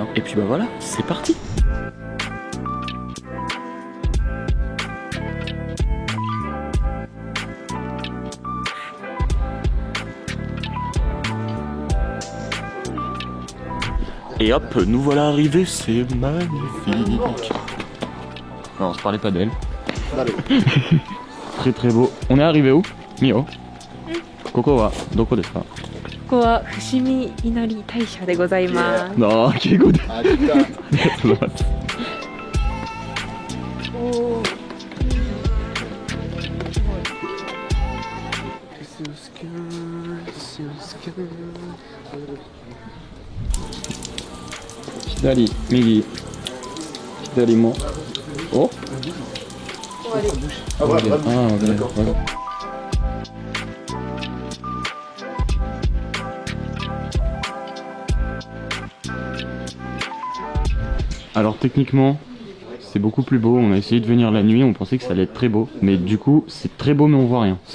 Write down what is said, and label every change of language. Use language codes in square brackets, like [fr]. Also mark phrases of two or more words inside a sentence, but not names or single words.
[fr] Et puis bah voilà, c'est parti. Et hop, nous voilà arrivés, c'est magnifique. Non, je parlais pas d'elle. Très très beau. On est arrivé où, Mio? [ja] ここはどこですか? ここは伏見稲荷大社でございます。ああ、敬語で。ありがとうございます。左、右、左も。お？ [fr] Ah ouais, d'accord. Alors techniquement, c'est beaucoup plus beau. On a essayé de venir la nuit, on pensait que ça allait être très beau. Mais du coup, c'est très beau mais on voit rien.